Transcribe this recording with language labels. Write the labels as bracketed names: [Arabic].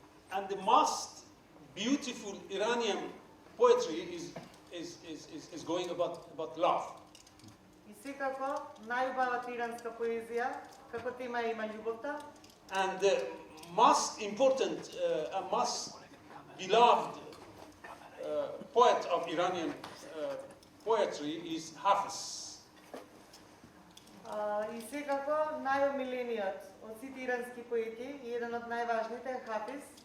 [English] And the most beautiful Iranian poetry is going about love. [Macedonian] И секако најубавата иранска поезија како тема има љубовта. [English] And the most important and most beloved poet of Iranian poetry is Hafiz. [Macedonian] И секако најомилениот од сите ирански поети и еден од најважните е Хафиз.